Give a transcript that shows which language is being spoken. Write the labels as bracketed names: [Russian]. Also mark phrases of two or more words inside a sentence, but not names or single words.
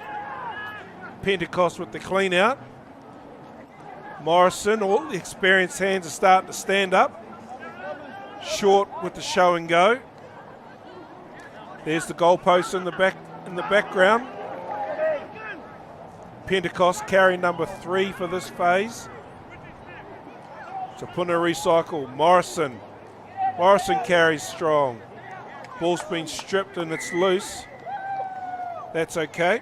[English] Pentecost with the clean out. Morrison, all the experienced hands are starting to stand up. Short with the show and go. There's the goalpost in the background. Pentecost carry number 3 for this phase. Te Puna recycle. Morrison. Morrison carries strong. Ball's been stripped and it's loose. That's okay.